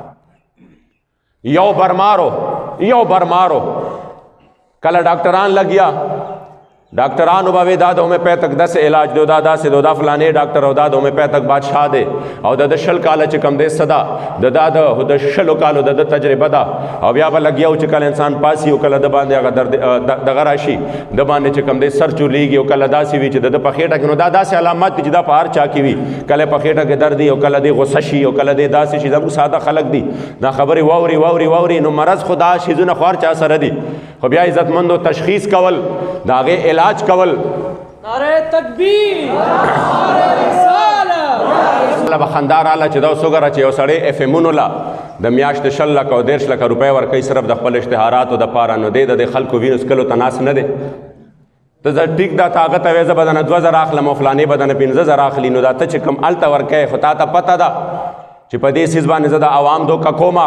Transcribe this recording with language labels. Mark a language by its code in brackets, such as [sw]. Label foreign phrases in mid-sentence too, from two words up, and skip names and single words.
[ps] یو برمارو کله ډاکټران لګیا، ډاکټرانو به وی دا د هومیوپیتک داسې علاج دی، دا داسې دی، دا فلانې ډاکټر او دا د هومیوپیتک بادشاه دی او د 10 کاله چې کوم دی څه ده د 10 کالو د تجربه ده، او بیا به لګیا و چې کله انسان پاسي او کله د باندې هغه درد دغه راشي د باندې چې کوم دی سر چورلیږي او کله داسې وي چې د په خېټه کې، نو دا داسې علامات دي چې دا په هر چا کې وي، کله په خېټه کې درد او کله دی غصه شي او کله دی داسې شي. زموږ ساده خلک دي دا خبرې واوري نو مرض خو دا شیزونه خو هر چا سره دي، خو بیا عزتمندو تشخیص کول د هغې علاج کول، [ur] نعرہ تکبیر، نعرہ رسالت، [ps] الله به خندا راله چې دا اوس وګوره چې یو سړی اف ایمونو له د میاشتې 10 لکه او 10 لکه روپۍ ورکوي صرف د خپل اشتهاراتو دپاره، نو دی د خلکو وینو څکلو ته ناست نه دی. ته زه ټیک دا ته هغه ته وایې زه به دنه 2000 اخلم او فلانې به دنه 15000 اخلي، نو دا ته چې کوم هلته ورکوې خو تا ته پته ده چې په دې څیز باندې زه د عوام دوکه کومه.